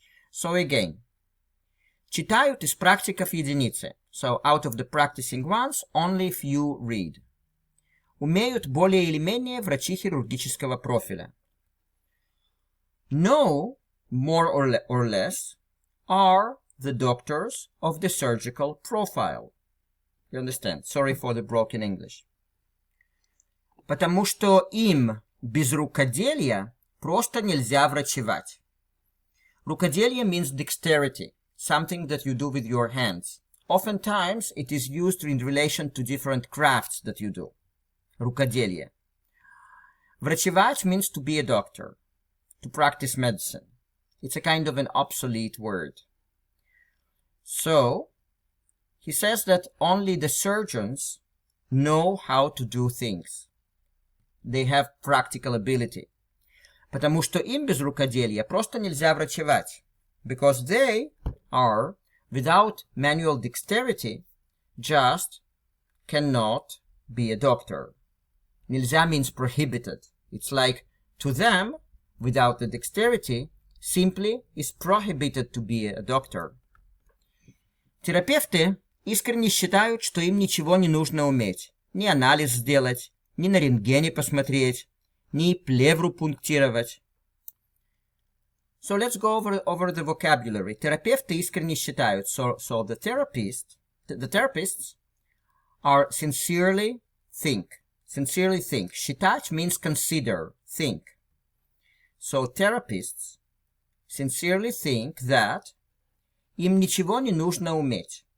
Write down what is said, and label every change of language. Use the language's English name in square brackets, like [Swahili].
[English] So again, [Russian] читают из практиков единицы. [English] So out of the practicing ones, only few read. [Russian] Умеют более или менее врачи хирургического профиля. [English] Know, more or less, are the doctors of the surgical profile. You understand? Sorry for the broken English. [Russian] Потому что им без рукоделия просто нельзя врачевать. [English] Рукоделие means dexterity, something that you do with your hands. Oftentimes, it is used in relation to different crafts that you do. [Russian] Рукоделие. [English] Врачевать means to be a doctor, to practice medicine. It's a kind of an obsolete word. So, he says that only the surgeons know how to do things. They have practical ability. [Russian] Потому что им без рукоделия просто нельзя врачевать. [English] Because they are, without manual dexterity, just cannot be a doctor. Нельзя means prohibited. It's like, to them, without the dexterity, simply is prohibited to be a doctor. [Russian] Терапевты искренне считают, что им ничего не нужно уметь. Ни анализ сделать, ни на рентгене посмотреть, ни плевру пунктировать. [English] So let's go over the vocabulary. [Russian] Терапевты искренне считают. [English] So the therapists are sincerely think. Sincerely think. Считать means consider, think. So therapists sincerely think that [Russian] им ничего не нужно уметь.